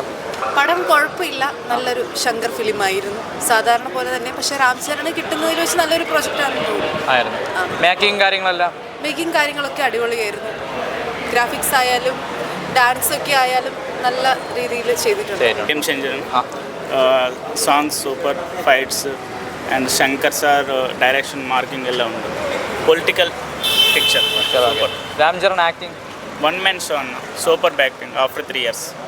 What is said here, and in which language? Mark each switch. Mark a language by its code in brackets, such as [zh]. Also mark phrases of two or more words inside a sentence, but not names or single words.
[ml] പടം കുഴപ്പമില്ല, നല്ലൊരു ശങ്കർ ഫിലിമായിരുന്നു സാധാരണ പോലെ തന്നെ. പക്ഷെ രാംചരണ് കിട്ടുന്നതിൽ വെച്ച് നല്ലൊരു പ്രൊജക്റ്റായിരുന്നു. മേക്കിംഗ് കാര്യങ്ങളൊക്കെ അടിപൊളിയായിരുന്നു. ഗ്രാഫിക്സ് ആയാലും ഡാൻസ് ഒക്കെ ആയാലും നല്ല രീതിയിൽ ചെയ്തിട്ടുണ്ട്. [en] Songs super, fights and Shankar sir direction marking [kn] ಎಲ್ಲ ಉಂಟು. [en] political picture super. [ml] രാംചരൺ ആക്ടിങ് [en] 1 man show, super acting after 3 years.